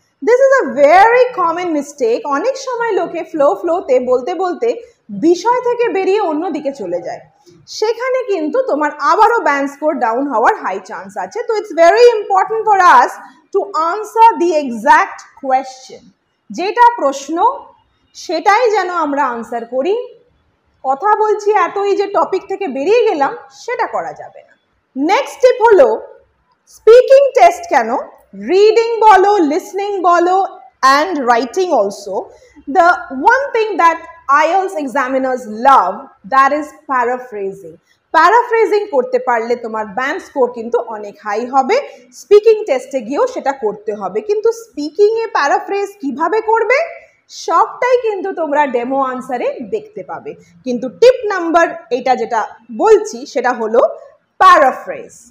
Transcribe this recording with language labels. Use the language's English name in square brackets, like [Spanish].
[English] This is a very common mistake. [Bangla] অনেক সময় লোকে ফ্লোতে বলতে বলতে বিষয় থেকে বেরিয়ে অন্যদিকে চলে যায়, সেখানে কিন্তু তোমার আবারও ব্যান্ড স্কোর ডাউন হওয়ার হাই চান্স আছে। তো [English] it's very important for us to answer the exact question, [Bangla] যেটা প্রশ্ন সেটাই যেন আমরা আনসার করি। কথা বলছি এতই যে টপিক থেকে বেরিয়ে গেলাম, সেটা করা যাবে না। নেক্সট টিপ হলো স্পিকিং টেস্ট কেন, রিডিং বলো, লিসনিং বলো [English] and writing also, the one thing that IELTS examiners love, that is paraphrasing. [Bangla] Paraphrasing করতে পারলে তোমার ব্যান্ড স্কোর কিন্তু অনেক হাই হবে। স্পিকিং টেস্টে গিয়েও সেটা করতে হবে, কিন্তু স্পিকিংয়ে প্যারাফ্রেজ কিভাবে করবে সবটাই কিন্তু তোমরা ডেমো আনসারে দেখতে পাবে। কিন্তু টিপ নাম্বার এটা যেটা বলছি সেটা হলো প্যারাফ্রেজ।